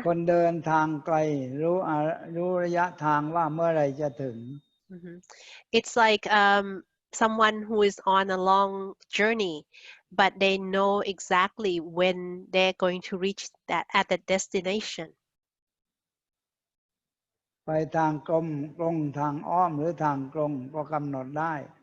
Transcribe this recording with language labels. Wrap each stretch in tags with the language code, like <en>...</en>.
<th>คนเดินทางไกลรู้ระยะทางว่าเมื่อไรจะถึง</th> <en>It's like someone who is on a long journey, but they know exactly when they're going to reach that at the destination.</en> <th>ไปทางตรงทางอ้อมหรือทางตรงก็กำหนดได้</th>